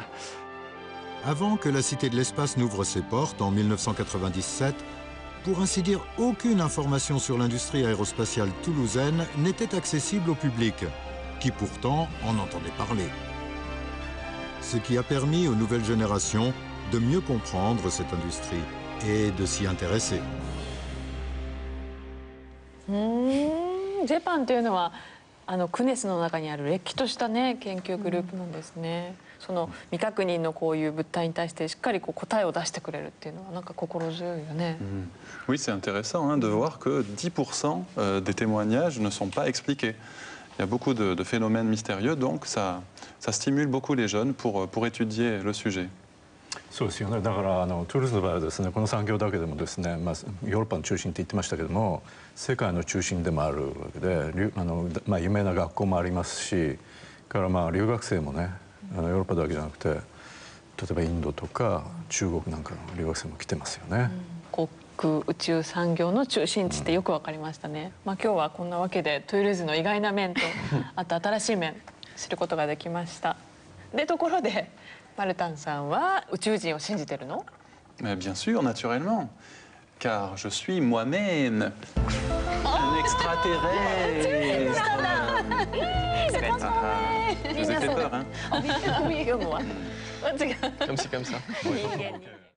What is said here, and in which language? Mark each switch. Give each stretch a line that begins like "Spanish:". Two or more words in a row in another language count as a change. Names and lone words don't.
French: Avant que la Cité de l'Espace n'ouvre ses portes en 1997, pour ainsi dire, aucune information sur l'industrie aérospatiale toulousaine n'était accessible au public, qui pourtant en entendait parler. Ce qui a permis aux nouvelles générations de mieux comprendre cette industrie et de s'y intéresser.
Japanese: ジェパンというのはクネスの中にあるれっきとしたね研究グループなんですね。その未確認のこういう物体に対してしっかり答えを出してくれるっていうのはなんか心強いよね。
French: Oui, c'est intéressant de voir que 10% des témoignages ne sont pas expliqués. Il y a beaucoup de phénomènes mystérieux, donc ça stimule beaucoup les jeunes pour étudier le sujet.
Japanese: そうですよね。だからトゥールーズの場合はですね、この産業だけでもですね、ヨーロッパの中心って言ってましたけども、世界の中心でもあるわけで、有名な学校もありますし、から留学生もね、ヨーロッパだけじゃなくて、例えばインドとか中国なんかの留学生も来てますよね。航空宇宙産業の中心地ってよくわかりましたね。今日はこんなわけでトゥールーズの意外な面とあと新しい面知ることができました。でところでマルタンさんは宇宙人を信じてるの？
French: Bien sûr, naturellement, car je suis moi-même un extraterrestre. Je vous ai fait peur, hein? Oui, comme moi. Comme ci, comme ça.